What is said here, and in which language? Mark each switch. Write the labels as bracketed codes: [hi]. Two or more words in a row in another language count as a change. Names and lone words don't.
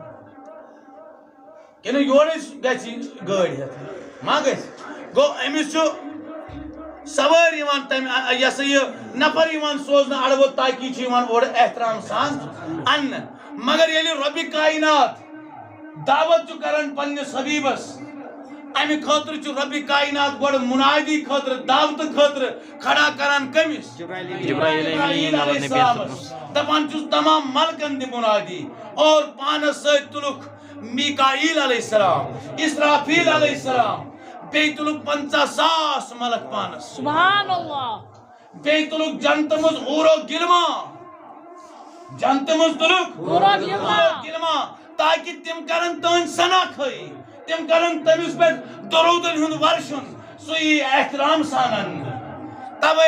[ks] کِنہٕ یورَے گژھِ گٲڑۍ ہٮ۪تھ ما گژھِ گوٚو أمِس چھُ سوٲرۍ یِوان تَمہِ یہِ ہسا یہِ نفر یِوان سوزنہٕ اڑٕ ووٚت تاکہِ چھِ یِوان اورٕ احترام سان اننہٕ مگر ییٚلہِ رۄبِ کاینات دعوت چھُ کران پننِس حبیبس امہِ خٲطرٕ چھُ رۄبِ کاینات گۄڈٕ مُنادی خٲطرٕ دعوتہٕ خٲطرٕ کھڑا کران کٔمِس جبرائیل علیہ السلامس دپان چھُس تمام ملکن دِ مُنادی اور پانس سۭتۍ تُلُکھ میکائیل علیہ السلام اسرافیل علیہ السلام بیٚیہِ تُلُکھ 50,000 ملک پانس [ar] سبحان اللہ [ks] بیٚیہِ تُلُکھ جنتہٕ منٛز اوٗرو گِلما جنتہٕ منٛز تُلُکھ اوٗرو گِلما تاکہِ تِم کرن تُہنٛدۍ سنا خٲری تِم کرن تٔمِس پٮ۪ٹھ درودن ہُنٛد ورشُن سُہ یی احترام سان اننہٕ توے